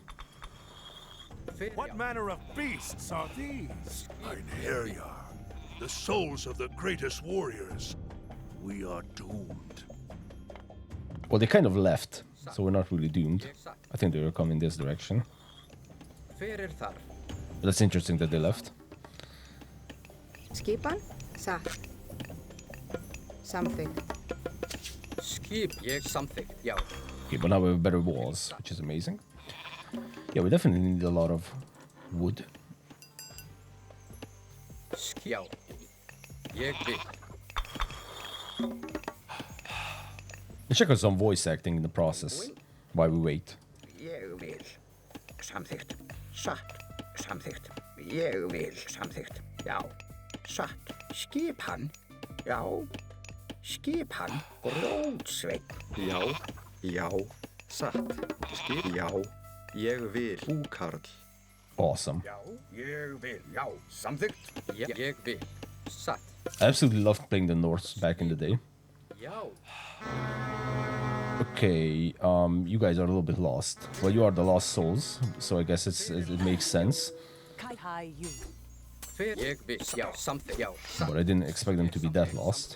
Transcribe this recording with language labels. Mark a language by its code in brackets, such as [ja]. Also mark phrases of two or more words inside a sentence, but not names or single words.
[en] What manner of beasts are these? Einherjar, the souls of the greatest warriors. We are doomed. Well, they kind of left, so we're not really doomed. I think they were coming this direction. But that's interesting that they left. [is] Skipan? Satt. [en] Something. Okay, but now we have better walls, which is amazing. Yeah, we definitely need a lot of wood. Let's check out some voice acting in the process while we wait. [is] Ég vil. Samþykkt. Satt. Samþykkt. Ég vil. Samþykkt. Já. Satt. Skipan. Já. Skipan. Rótsveinn. Já. Já. Satt. Já. Ég vil. Búkarl. [en] Awesome. [is] Já. Ég vil. Já. Samþykkt. Ég vil. Satt. [en] I absolutely loved playing the Norse back in the day. Okay, you guys are a little bit lost. Well, you are the lost souls, so I guess it makes sense. You. But I didn't expect them to be that lost.